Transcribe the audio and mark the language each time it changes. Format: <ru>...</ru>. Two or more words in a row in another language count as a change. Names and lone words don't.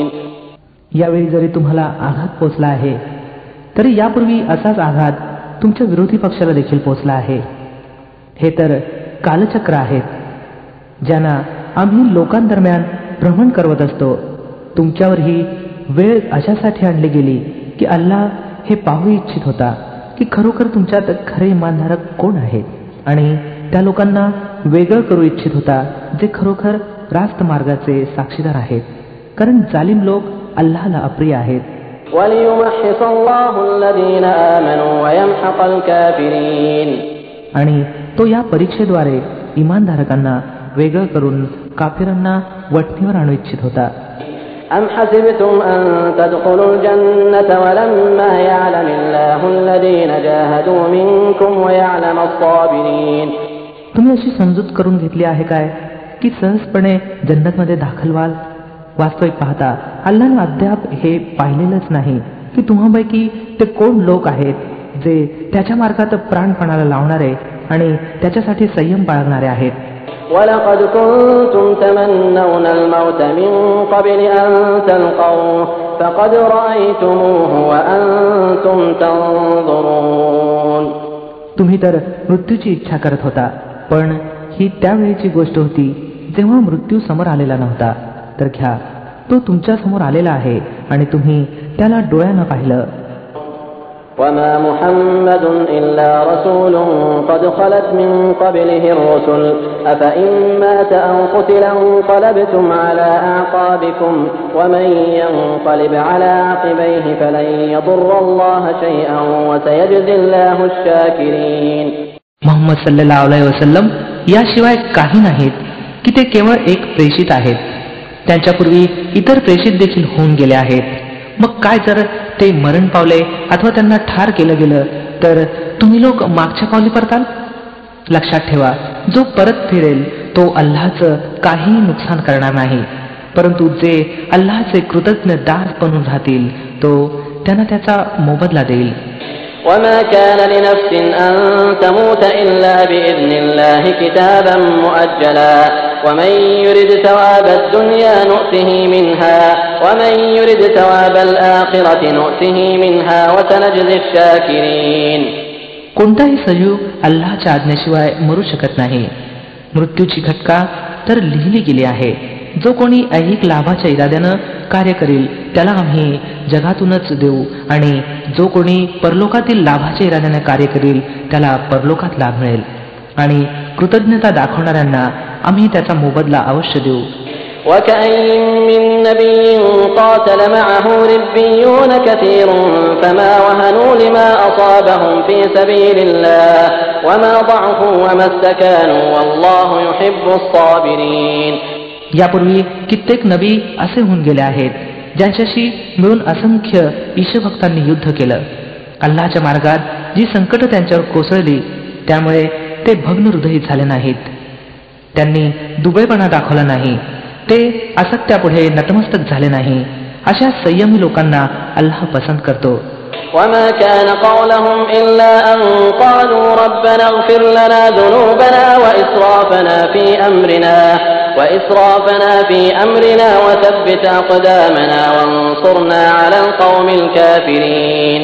<mr>यावेळी जरी तुम्हाला आघात पोचला आहे तरी यापूर्वी असाच आघात तुमच्या विरोधी पक्षाला देखील पोचला आहे. हे तर कालचक्र आहेत ज्यांना आम्ही लोकांदरम्यान भ्रमण करवत असतो. तुमच्यावर ही वेळ अशासाठी आणली गेली की अल्लाह हे पाहू इच्छित होता की खरोखर तुमच्यात खरे इमानधारक कोण आहेत आणि त्या लोकांना वेगळं करू इच्छित होता जे खरोखर रास्त मार्गाचे साक्षीदार आहेत, कारण जालिम लोक अल्लाहला अप्रिय आहेत.</mr> <ar>وَلِيُمَحِّصَ اللَّهُ الَّذِينَ آمَنُوا وَيَمْحَقَ الْكَافِرِينَ.</ar> <mr>आणि तो या परीक्षेद्वारे इमानधारकांना वेगळं करून काफिरांना वठणीवर आणू इच्छित होता.</mr> <ar>أَمْ حَسِبْتُمْ أَن تَدْخُلُوا الْجَنَّةَ وَلَمَّا يَعْلَمِ اللَّهُ الَّذِينَ جَاهَدُوا مِنكُمْ وَيَعْلَمَ الصَّابِرِينَ.</ar> <mr>तुम्ही अशी समजूत करून घेतली आहे काय की सहजपणे जन्नतमध्ये दाखल व्हाल? वास्तविक पाहता अल्लाहने अद्याप हे पाहिलेलंच नाही की तुम्हापैकी ते कोण लोक आहेत जे त्याच्या मार्गात प्राणपणाला लावणारे आणि त्याच्यासाठी संयम बाळगणारे आहेत.</mr> <ar>وَلَقَدْ كُنْتُمْ تَمَنَّوْنَ الْمَوْتَ مِنْ قَبْلِ أَنْ تَلْقَوْهُ فَقَدْ رَأَيْتُمُوهُ وَأَنْتُمْ تَنْظُرُونَ.</ar> <mr>तुम्ही तर मृत्यूची इच्छा करत होता, पण ही त्यावेळीची गोष्ट होती जेव्हा मृत्यू समोर आलेला नव्हता. तर घ्या, तो तुमच्या समोर आलेला आहे आणि तुम्ही त्याला डोळ्यानं पाहिलं.</mr> <ar>وما محمد إلا رسول قد خلت من قبله الرسل أفإن مات أو قتل انقلبتم على أعقابكم ومن ينقلب على عقبيه فلن يضر الله شيئا وسيجزي الله الشاكرين.</ar> <mr>मुहम्मद</mr> <ar>صلى الله عليه وسلم</ar> <mr>याशिवाय काही नाहीत की ते केवळ एक प्रेषित आहेत. त्यांच्यापूर्वी इतर प्रेषित देखील होऊन गेले आहेत. मग काय जर ते मरण पावले अथवा त्यांना ठार केलं गेलं तर तुम्ही लोक मागच्या पावली परताल? लक्षात ठेवा, जो परत फिरेल तो अल्लाहचं काही नुकसान करणार नाही, परंतु जे अल्लाहचे कृतज्ञ दास बनून राहतील तो त्यांना त्याचा मोबदला देईल.</mr> <ar>وما كان لنفس أن تموت إلا بإذن الله كتابا مؤجلا ومن يرد ثواب الدنيا نؤته منها ومن يرد ثواب الآخرة نؤته منها وسنجزي الشاكرين.</ar> <mr>कोणताही सजीव अल्लाहच्या आज्ञेशिवाय मरू शकत नाही. मृत्यूची घटका तर लिहिली गेली आहे. जो कोणी ऐहिक लाभाच्या इराद्यानं कार्य करेल त्याला आम्ही जगातूनच देऊ आणि जो कोणी परलोकातील लाभाच्या इराद्याने कार्य करेल त्याला परलोकात लाभ मिळेल आणि कृतज्ञता दाखवणाऱ्यांना आम्ही त्याचा मोबदला अवश्य देऊ.</mr> <ar>وكأين من نبي قاتل معه ربيون كثير فما وهنوا لما أصابهم في سبيل الله وما ضعفوا وما استكانوا والله يحب الصابرين.</ar> <mr>यापूर्वी कित्येक नबी असे होऊन गेले आहेत ज्यांच्याशी मिळून असंख्य ईशभक्तांनी युद्ध केलं. अल्लाहच्या मार्गात जी संकट त्यांच्यावर कोसळली त्यामुळे ते भग्न हृदयी झाले नाहीत. त्यांनी दुबळेपणा दाखवला नाही. ते असत्यापुढे नतमस्तक झाले नाही. अशा संयमी लोकांना अल्लाह पसंत करतो.</mr> <ar>وما كان قولهم إلا أن قالوا ربنا اغفر لنا ذنوبنا وإسرافنا في أمرنا وثبت أقدامنا وانصرنا على القوم الكافرين.</ar>